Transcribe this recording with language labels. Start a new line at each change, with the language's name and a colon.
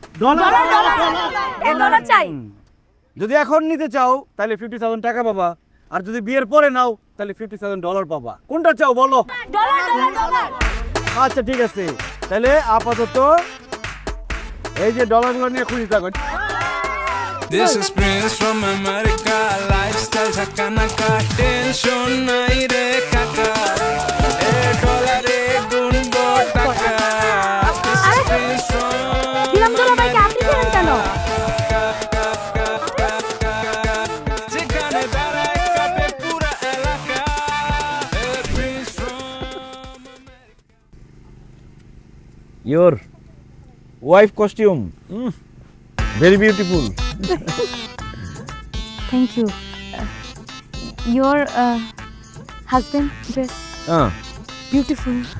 Bangla: Dollar চাই যদি এখন নিতে চাও তাহলে 50,000 টাকা পাবা আর যদি বিয়ের পরে নাও তাহলে 50,000 ডলার পাবা কোনটা চাও বলো ডলার আচ্ছা ঠিক আছে তাহলে আপাতত এই যে ডলারগুলো নিয়ে খুঁজে থাকো
English: This is Prince from America lifestyle
Bangla: Jhakanaka tension নাই রে কাকা এ ডলারে গুনবো টাকা
English: This is Prince from
Bangla: দিলাম ডলার ভাইকে আপনি দিলেন কেন যেখানে দাঁড়ায় কাঁপে পুরা এলাকা এ Prince from
English: Your wife costume very beautiful Thank you. Your husband dress beautiful.